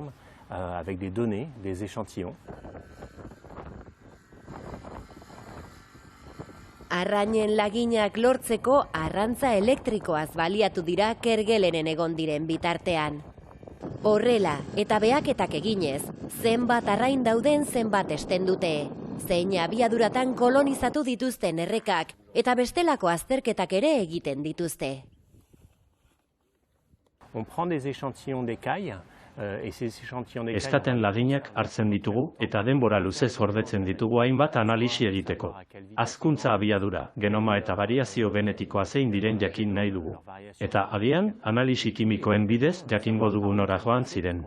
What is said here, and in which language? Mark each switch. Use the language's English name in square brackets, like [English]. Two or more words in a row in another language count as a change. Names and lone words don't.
[Basque] Arrainen laginak lortzeko arrantza elektrikoaz baliatu dira Kerguelenen egon diren bitartean. Horrela, eta behaketak eginez, zenbat arrain dauden zenbat esten dute. Zein abiaduratan kolonizatu dituzten errekak, eta bestelako azterketak ere egiten dituzte. [French] On prend des échantillons d'écailles. [Basque] Estaten laginak hartzen ditugu eta denbora luzez gordetzen ditugu hainbat analisi egiteko. Hazkuntza abiadura, genoma eta variazio genetikoa zein diren jakin nahi dugu. Eta agian, analisi kimikoen bidez jakingo dugu nora joan ziren.